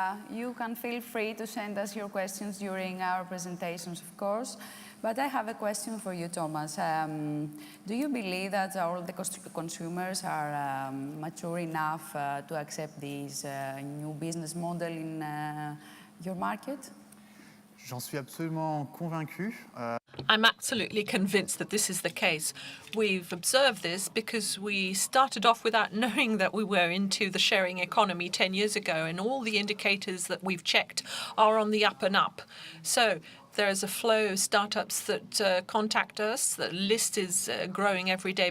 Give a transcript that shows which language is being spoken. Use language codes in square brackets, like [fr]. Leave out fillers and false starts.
[en] You can feel free to send us your questions during our presentations, of course. But I have a question for you, Thomas. Do you believe that all the consumers are mature enough to accept this new business model in your market? [fr] J'en suis absolument convaincu. [en] I'm absolutely convinced that this is the case. We've observed this because we started off without knowing that we were into the sharing economy 10 years ago, and all the indicators that we've checked are on the up and up. So There is a flow of startups that contact us. The list is growing every day.